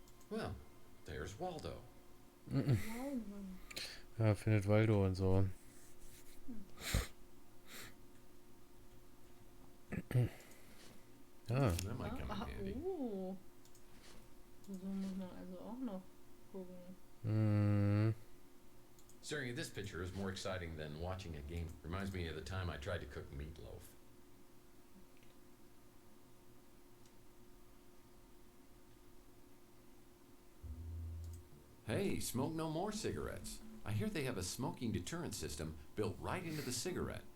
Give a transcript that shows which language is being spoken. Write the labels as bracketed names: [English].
[English] Well, there's Waldo. [German] Ja, findet Waldo und so. Ah, [English] That might come in handy. Oh. [German] So muss man also auch noch gucken. [English] Staring at this picture is more exciting than watching a game. Reminds me of the time I tried to cook meatloaf. Hey, smoke no more cigarettes. I hear they have a smoking deterrent system built right into the cigarette.